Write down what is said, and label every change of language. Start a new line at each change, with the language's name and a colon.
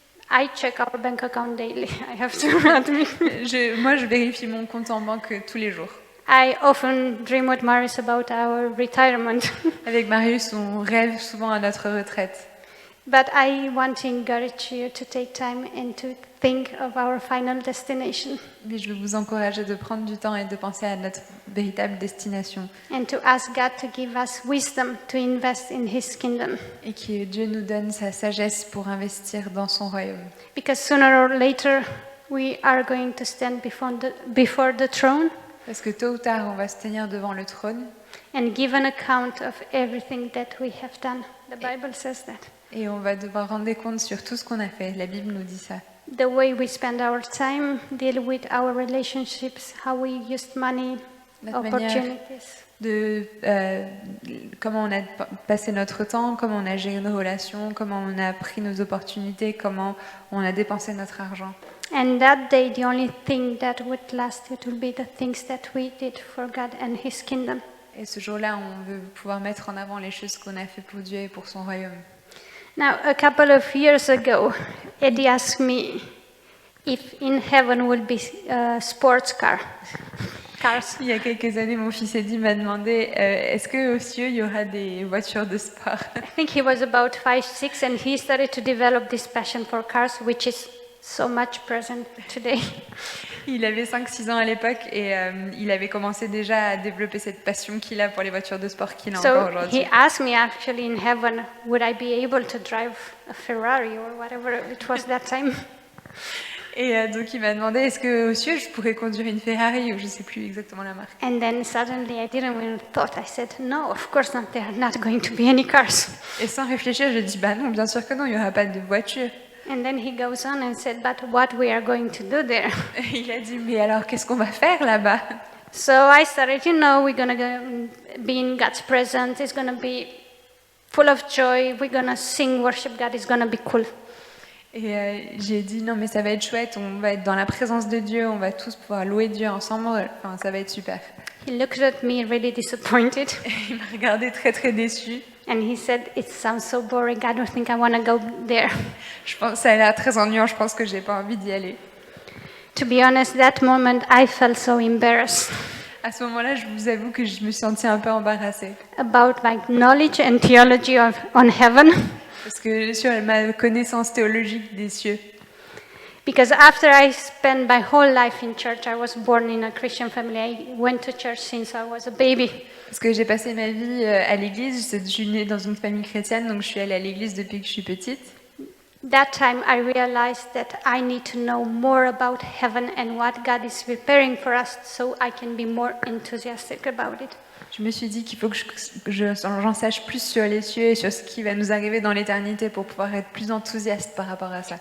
English: I check our bank account daily, I have to admit.
French: Moi, je vérifie mon compte en banque tous les jours.
English: I often dream with Marius about our retirement.
French: Avec Marius, on rêve souvent à notre retraite.
English: But I want to encourage you to take time and to think of our final destination
French: Mais je veux vous encourager de prendre du temps et de penser à notre véritable destination.
English: and to ask God to give us wisdom to invest in His kingdom.
French: Et que Dieu nous donne sa sagesse pour investir dans son royaume.
English: Because sooner or later, we are going to stand before the throne
French: Parce que tôt ou tard, on va se tenir devant le trône
English: and give an account of everything that we have done. The Bible says that.
French: et on va devoir rendre des comptes sur tout ce qu'on a fait. La Bible nous dit ça.
English: The way we spend our time, deal with our relationships, how we used money,
French: Notre manière
English: opportunities.
French: de comment on a passé notre temps, comment on a géré nos relations, comment on a pris nos opportunités, comment on a dépensé notre argent.
English: And that day, the only thing that would last, it will be the things that we did for God and His kingdom.
French: Et ce jour-là, on veut pouvoir mettre en avant les choses qu'on a fait pour Dieu et pour son royaume.
English: Now, a couple of years ago, Eddie asked me if in heaven would be sports cars.
French: Il y a quelques années, mon fils Eddie m'a demandé est-ce qu'aux cieux, il y aura des voitures de sport?
English: I think he was about 5, 6, and he started to develop this passion for cars, which is so much present today.
French: Il avait 5-6 ans à l'époque et il avait commencé déjà à développer cette passion qu'il a pour les voitures de sport qu'il a encore
English: So
French: aujourd'hui.
English: he asked me actually in heaven, would I be able to drive a Ferrari or whatever it was that time?
French: Et donc il m'a demandé est-ce qu'aux cieux, je pourrais conduire une Ferrari ou je ne sais plus exactement la marque.
English: And then suddenly I didn't even thought. I said, no, of course not. There are not going to be any cars.
French: Et sans réfléchir, je dis bah non, bien sûr que non, il n'y aura pas de voiture.
English: And then he goes on and said, but what we are going to do there?
French: Et il a dit mais alors qu'est-ce qu'on va faire là-bas?
English: So I started, we're going to be in God's presence. It's going to be full of joy. We're going to sing, worship God. It's going to be cool.
French: Et j'ai dit non mais ça va être chouette, on va être dans la présence de Dieu, on va tous pouvoir louer Dieu ensemble, enfin ça va être super.
English: He looked at me really disappointed.
French: Et il m'a regardé très très déçu.
English: And he said, it sounds so boring. I don't think I want to go there.
French: Je pense ça a l'air très ennuyant, je pense que j'ai pas envie d'y aller.
English: To be honest, that moment I felt so embarrassed
French: À ce moment-là, je vous avoue que je me sentais un peu embarrassée
English: about my knowledge and theology on heaven.
French: parce que sur ma connaissance théologique des cieux.
English: Because after I spent my whole life in church, I was born in a Christian family. I went to church since I was a baby.
French: Parce que j'ai passé ma vie à l'église, je suis née dans une famille chrétienne, donc je suis allée à l'église depuis que je suis petite.
English: That time I realized that I need to know more about heaven and what God is preparing for us so I can be more enthusiastic about it.
French: Je me suis dit qu'il faut que j'en sache plus sur les cieux et sur ce qui va nous arriver dans l'éternité pour pouvoir être plus enthousiaste par rapport à ça.